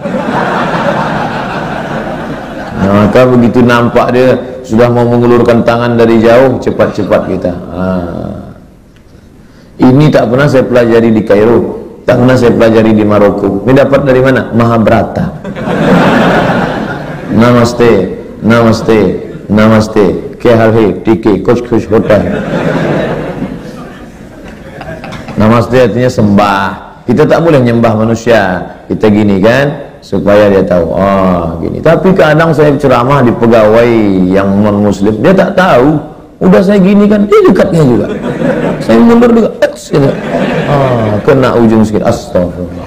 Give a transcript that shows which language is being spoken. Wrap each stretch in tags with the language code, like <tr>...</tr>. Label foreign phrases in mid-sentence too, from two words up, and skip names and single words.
<id>Nah, maka begitu nampak dia sudah mau mengulurkan tangan dari jauh, cepat-cepat kita. Ini tak pernah saya pelajari di Kairo, tak pernah saya pelajari di Maroko. Ini dapat dari mana? Mahabharata. Namaste, namaste, namaste.</id> <hi>क्या हाल है? टीकी, कुछ कुछ होता है.</hi> <id>Namaste artinya sembah. Kita tak boleh nyembah manusia. Kita gini kan, supaya dia tahu. Oh, gini. Tapi kadang saya ceramah di pegawai yang non muslim, dia tak tahu. Udah saya gini kan, dia dekatnya juga. Saya mundur juga. Kena ujung sedikit. Astagfirullah.</id>